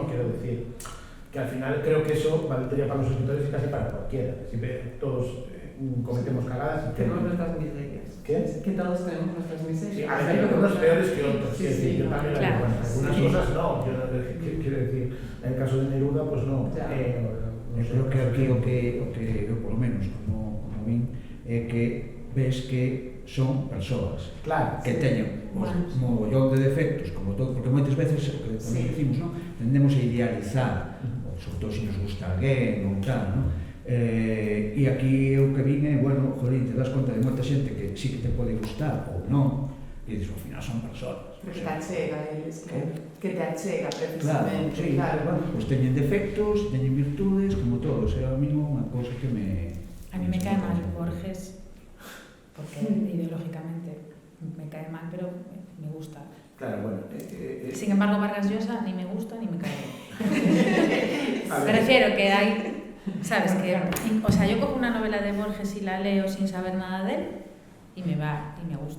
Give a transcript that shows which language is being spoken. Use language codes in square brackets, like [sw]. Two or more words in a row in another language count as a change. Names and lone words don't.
[es] Quiero decir que al final creo que eso valdría para los escritores y casi para cualquiera. Siempre todos cometemos cagadas y tenemos nuestras miserias. ¿Qué? Que todos tenemos nuestras miserias. Sí, hay algunos peores que otros. Sí, sí, yo también claro. algunas cosas no. Quiero decir, en el caso de Neruda, pues no. [gl] Eu creo que aquí o que eu, polo menos, como min, é que ves que son persoas claro, que teñen un mogollón de defectos, como todo, porque moitas veces, o que tamén decimos, ¿no? Tendemos a idealizar, sobre todo se nos gusta alguén ou tal, ¿no? E aquí o que vin é, bueno, jolín, te das conta de moita xente que sí que te pode gustar ou non, e dices, ao final son persoas. Pero que te achega, eles, que te achega Claro, precisamente. sí, bueno, pues teñen defectos, teñen virtudes, como todos, é a mínimo unha cousa que me... [es] A mí me cae mal Borges, porque ideológicamente me cae mal, pero me gusta. Claro, bueno. Sin embargo, Vargas Llosa ni me gusta ni me cae bien. Me refiero que hay, ¿sabes? Que, o sea, yo cojo una novela de Borges y la leo sin saber nada de él y me va y me gusta.